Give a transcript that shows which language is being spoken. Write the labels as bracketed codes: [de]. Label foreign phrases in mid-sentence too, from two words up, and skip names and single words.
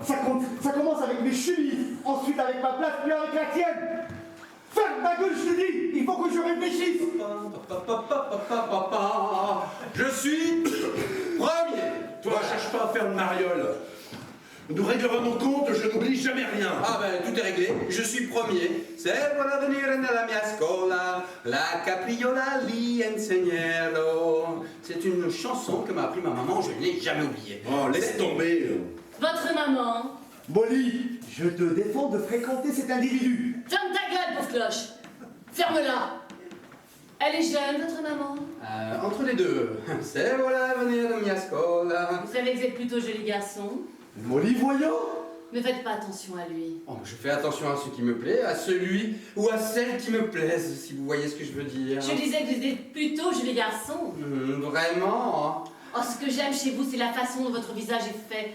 [fr] Ça commence avec mes chemises, ensuite avec ma place, puis avec la tienne. Ferme ma gueule, je te dis. Il faut que je réfléchisse. Je suis premier. Toi, cherche pas à faire le mariole. Nous réglerons nos comptes, je n'oublie jamais rien. Ah ben tout est réglé, je suis premier. [it] Se vuole venire nella mia scuola, la capriola li insegnero. [fr] C'est une chanson que m'a appris ma maman, je ne l'ai jamais oubliée. Oh, laisse tomber. Votre maman. Molly, je te défends de fréquenter cet individu. Ferme ta gueule, pauvre cloche. Ferme-la. Elle est jeune, votre maman. Entre les deux. [it] Se vuole venire nella mia scuola. [fr] Vous savez que vous êtes plutôt joli garçon. Molly, voyons. Ne faites pas attention à lui. Oh, je fais attention à ce qui me plaît, à celui ou à celle qui me plaise, si vous voyez ce que je veux dire. Je disais que vous êtes plutôt joli garçon. Vraiment? Oh, ce que j'aime chez vous, c'est la façon dont votre visage est fait.